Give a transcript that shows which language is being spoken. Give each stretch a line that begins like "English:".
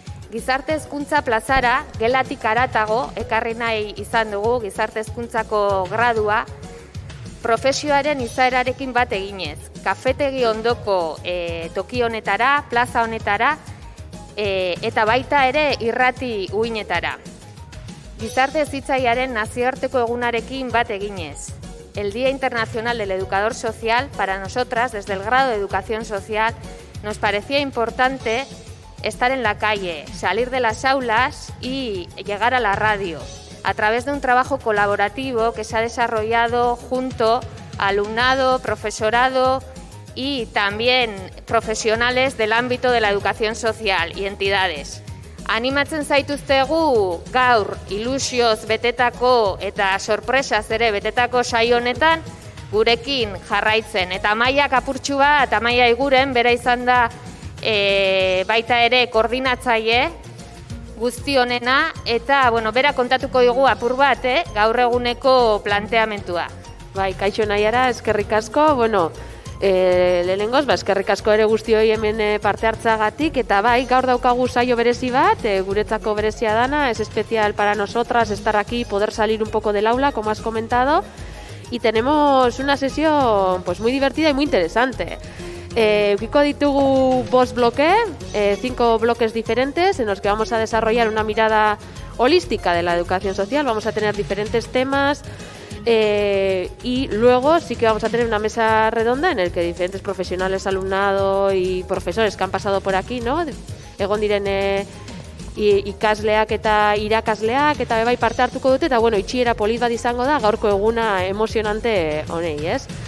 Basque: Gizarte Hezkuntza Plazara gelatik haratago ekarri nahi izan dugu Gizarte Hezkuntzako gradua profesioaren izaerarekin bat eginez. Kafetegi ondoko toki honetara, plaza honetara eta baita ere irrati uinetara. Gizarte Hezitzailearen nazioarteko egunarekin bat eginez.
Spanish: El Día Internacional del Educador Social, para nosotras, desde el grado de Educación Social, nos parecía importante estar en la calle, salir de las aulas y llegar a la radio, a través de un trabajo colaborativo que se ha desarrollado junto a alumnado, profesorado y también profesionales del ámbito de la educación social y entidades.
Basque: Animatzen zaituztegu gaur ilusioz betetako eta sorpresaz ere betetako saio honetan gurekin jarraitzen. Eta Amaiak apurtxu bat, Amaia Iguren, bera izan da baita ere koordinatzaile guzti honena eta bera kontatuko digu apur bat gaur eguneko planteamentua. Bai, kaixo Naiara, eskerrik asko, lehenengoz, eskerrik asko ere guztioi hemen parte hartzagatik, eta bai, gaur daukagu saio berezi bat, guretzako berezia dana,
Spanish: es especial para nosotras estar aquí, poder salir un poco del aula, como has comentado, y tenemos una sesión pues muy divertida y muy interesante.
Basque: Ukiko ditugu
Spanish: 5 bloques, 5 bloques diferentes en los que vamos a desarrollar una mirada holística de la educación social, vamos a tener diferentes temas, y luego sí que vamos a tener una mesa redonda en el que diferentes profesionales, alumnado y profesores que han pasado por aquí, ¿no?
Basque: Egon diren ikasleak eta irakasleak eta bai parte hartuko dute eta itxiera polit bat izango da gaurko eguna emocionante honei, ez?